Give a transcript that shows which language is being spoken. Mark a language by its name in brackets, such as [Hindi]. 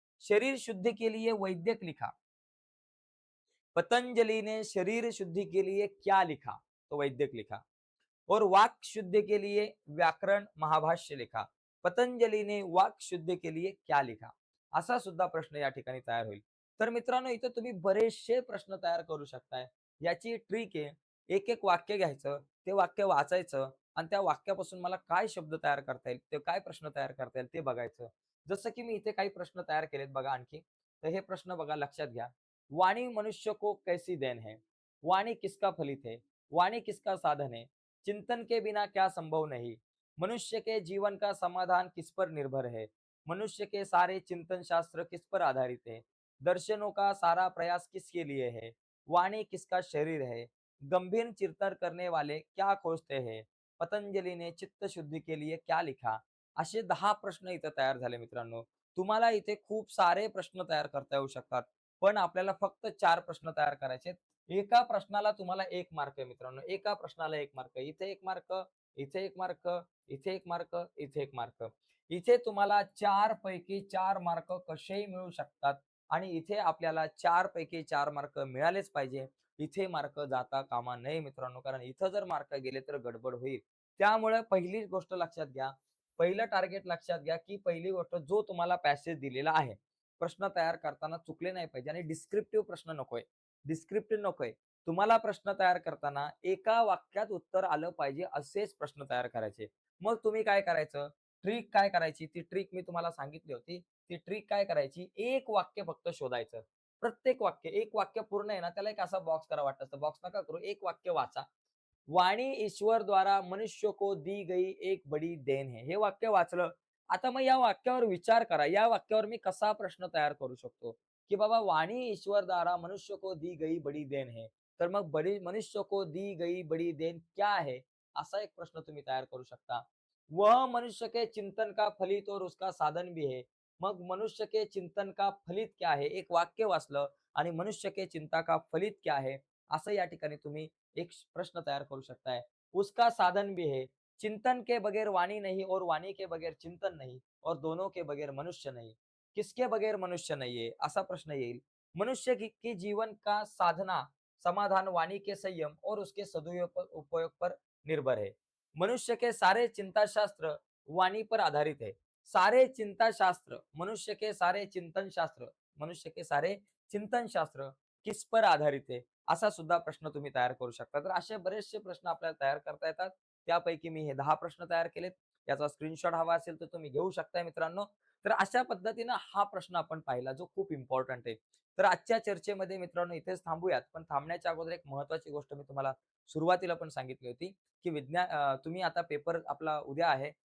[Hindi] शरीर शुद्धि के लिए वैद्यक लिखा. पतंजलि ने शरीर शुद्धि के लिए क्या लिखा? तो वैद्यक लिखा. और वाक शुद्धि के लिए व्याकरण महाभाष्य लिखा. पतंजली ने वाक शुद्धि के लिए क्या लिखा? [Marathi] असा सुद्धा प्रश्न या ठिकाणी तयार होईल. तर मित्रांनो, इथं तुम्ही बरेचसे प्रश्न तयार करू शकताय. याची ट्रिक आहे, एक-एक वाक्य घ्यायचं, ते वाक्य वाचायचं आणि त्या वाक्यापासून मला काय शब्द तयार करता येईल, ते काय प्रश्न तयार करता येईल ते बघायचं. जसं की मी इथे काही प्रश्न तयार केलेत बघा आणखी. तर हे प्रश्न बघा, लक्षात घ्या. [Hindi] वाणी मनुष्य को कैसी देन है? वाणी किसका फलित है? वाणी किसका साधन है? चिंतन के बिना क्या संभव नहीं. मनुष्य के जीवन का समाधान किस पर निर्भर है. मनुष्य के सारे चिंतन शास्त्र किस पर आधारित है? दर्शनों का सारा प्रयास किसके लिए है? वाणी किसका शरीर है? गंभीर चिंतन करने वाले क्या खोजते हैं? पतंजली ने चित्त शुद्धी के लिए क्या लिखा? [Marathi] असे 10 प्रश्न इथे तयार झाले मित्रांनो. तुम्हाला इथे खूप सारे प्रश्न तयार करता येऊ शकतात. पण आपल्याला फक्त 4 प्रश्न तयार करायचे आहेत. एका प्रश्नाला तुम्हाला 1 मार्क आहे मित्रांनो. एका प्रश्नाला 1 मार्क. इथे 1 मार्क, इथे 1 मार्क, इथे 1 मार्क, इथे 1 मार्क. इथे तुम्हाला 4 पैकी 4 मार्क कसेही मिळू शकतात आणि इथे आपल्याला 4 पैकी 4 मार्क मिळालेच पाहिजे. इथे मार्क जाता कामा नये मित्रांनो, कारण इथं जर मार्क गेले तर गडबड होईल. त्यामुळे पहिली गोष्ट लक्षात घ्या. पहिलं टार्गेट लक्षात घ्या, की पहिली गोष्ट जो तुम्हाला पॅसेज दिलेला आहे. प्रश्न तयार करताना चुकले नाही पाहिजे आणि डिस्क्रिप्टिव्ह प्रश्न नकोय. डिस्क्रिप्टिव्ह नकोय. तुम्हाला प्रश्न तयार करताना एका वाक्यात उत्तर आलं पाहिजे असेच प्रश्न तयार करायचे. मग तुम्ही काय करायचं? ट्रिक काय करायची? ती ट्रिक मी तुम्हाला सांगितली होती. ती ट्रिक काय करायची? एक वाक्य फक्त शोधायचं. प्रत्येक वाक्य, एक वाक्य पूर्ण आहे ना, त्याला एक असा बॉक्स करा वाटतं तर बॉक्स नका करू. एक वाक्य वाचा. [Hindi] वाणी ईश्वर द्वारा मनुष्य को दी गई एक बड़ी देन है. [Marathi] हे वाक्य वाचलं. आता मग या वाक्यावर विचार करा. या वाक्यावर मी कसा प्रश्न तयार करू शकतो? की बाबा [Hindi] वाणी ईश्वर द्वारा मनुष्य को दी गई बड़ी देन है. [Marathi] तर मग [Hindi] बड़ी मनुष्य को दी गई बड़ी देन क्या है? [Marathi] असा एक प्रश्न तुम्ही तयार करू शकता. [Hindi] वह मनुष्य के चिंतन का फलित और उसका साधन भी है. मग मनुष्य के चिंतन का फलित क्या है? [Marathi] एक वाक्य वाचलं आणि [Hindi] मनुष्य के चिंता का फलित क्या है? [Marathi] असं या ठिकाणी तुम्ही एक प्रश्न तयार करू शकताय. [Hindi] उसका साधन भी है. चिंतन के बगैर वाणी नहीं और वाणी के बगैर चिंतन नहीं और दोनों के बगैर मनुष्य नहीं. किसके बगैर मनुष्य नहीं है? [Marathi] असा प्रश्न येईल. [Hindi] मनुष्य की जीवन का साधना समाधान वाणी के संयम और उसके सदुपयोग उपयोग पर निर्भर है. मनुष्य के सारे चिंता शास्त्र वाणी पर आधारित है. सारे चिंता शास्त्र मनुष्य के सारे चिंतन शास्त्र मनुष्य के सारे चिंतन शास्त्र किस पर आधारित है? [Marathi] असा सुद्धा प्रश्न तुम्ही तयार करू शकता. तर असे बरेचसे प्रश्न आपल्याला तयार करता येतात. त्यापैकी मी हे 10 प्रश्न तयार केलेत. याचा स्क्रीनशॉट हवा असेल तर तुम्ही घेऊ शकताय मित्रांनो. तर अशा पद्धतीनं हा प्रश्न आपण पाहिला जो खूप इम्पोर्टंट आहे. तर आजच्या चर्चेमध्ये मित्रांनो इथेच थांबूयात. पण थांबण्याच्या अगोदर एक महत्त्वाची गोष्ट मी तुम्हाला सुरुवातीला पण सांगितली होती, की तुम्ही आता पेपर आपला उद्या आहे.